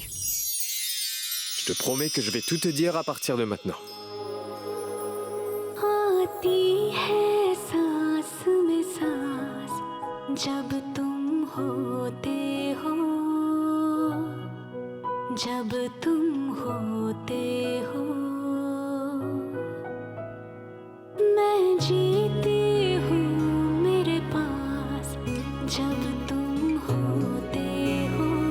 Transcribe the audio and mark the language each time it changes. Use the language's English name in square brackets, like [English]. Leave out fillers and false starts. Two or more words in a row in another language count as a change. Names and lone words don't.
[French] Je te promets que je vais tout te dire à partir de maintenant. [Hindi] आती है सांस में सांस जब तुम होते हो जब तुम होते हो मैं जीती हूँ मेरे पास जब तुम होते हो